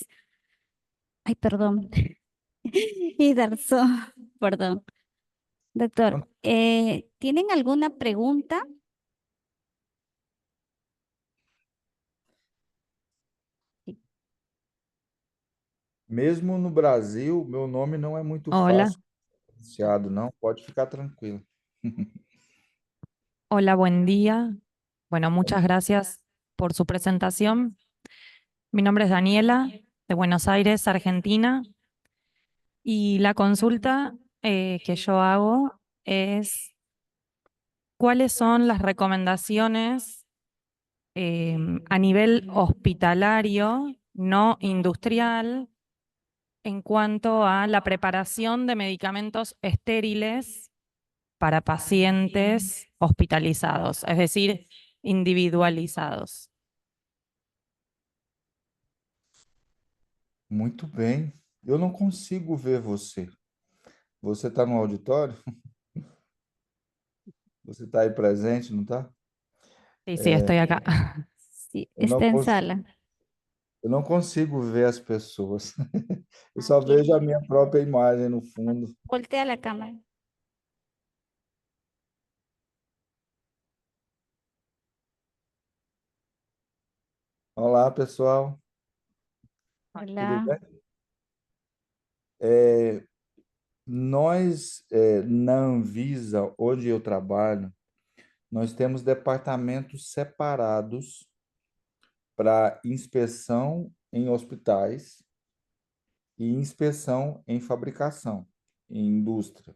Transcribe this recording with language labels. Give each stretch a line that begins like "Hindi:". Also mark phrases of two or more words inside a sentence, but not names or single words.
Spanish: Ay, perdón. Y Darso, perdón. Doctor, ¿tienen alguna pregunta?
Portuguese: Mesmo no Brasil, meu nome não é muito
Spanish: Hola,
Portuguese: fácil pronunciado, não. Pode ficar tranquilo.
Spanish: hola, buen día. Bueno, muchas gracias por su presentación. Mi nombre es Daniela, de Buenos Aires, Argentina, y la consulta que yo hago es ¿cuáles son las recomendaciones a nivel hospitalario, no industrial, en cuanto a la preparación de medicamentos estériles para pacientes hospitalizados, es decir, individualizados?
Portuguese: Muito bem. Eu não consigo ver você. Você está no auditório? Você está aí presente, não está?
Spanish: Sí, sí, estoy acá. Sí,
Portuguese: Eu não,
Spanish: está en sala.
Portuguese: eu não consigo ver as pessoas. Eu só
Spanish: Aquí.
Portuguese: vejo a minha própria imagem no fundo.
Spanish: Voltea la cámara.
Portuguese: Olá, pessoal. Tudo
Spanish: Hola.
Portuguese: bem? Nós, na Anvisa, onde eu trabalho, nós temos departamentos separados para inspeção em hospitais e inspeção em fabricação, em indústria.